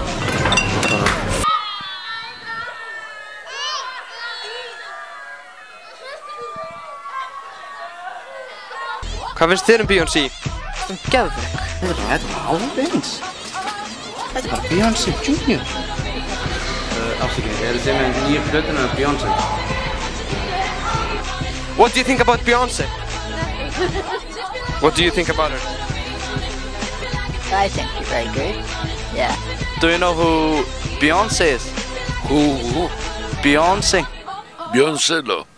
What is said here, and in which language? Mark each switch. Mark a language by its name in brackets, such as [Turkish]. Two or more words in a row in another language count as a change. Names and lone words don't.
[Icelandic] Hvað finnst þér Beyoncé? Þetta er geðveik. Þetta er bara alveg eins. Þetta er bara Beyoncé Junior. Afsakið, eru þið með nýju plötuna af Beyoncé? [English] What do you think about Beyoncé? What do you think about her? I think you're very good. Yeah. Do you know who Beyoncé is? Who? Beyoncé? Beyoncé, no.